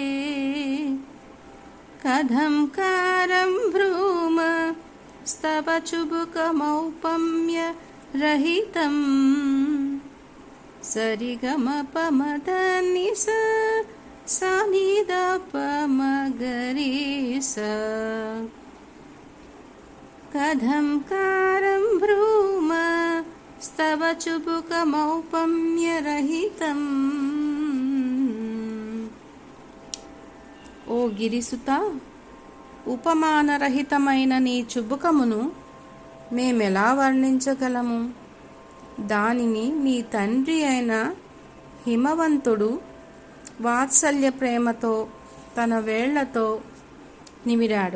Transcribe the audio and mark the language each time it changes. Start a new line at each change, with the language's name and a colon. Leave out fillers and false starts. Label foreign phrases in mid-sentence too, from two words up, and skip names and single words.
Sanskrit: कथं कारं भ्रूम स्तव चुबुकमौपम्य रहितं सरिगमपमदनिस सानिदपमगरिस कथं कारं भ्रूम स्तव चुबुकमौपम्य रहितं।
Telugu: ఓ గిరిసుత, ఉపమానరహితమైన నీ చుబుకమును మేమెలా వర్ణించగలము? దానిని నీ తండ్రి అయిన హిమవంతుడు వాత్సల్య ప్రేమతో తన వేళ్లతో నిమిరాడు.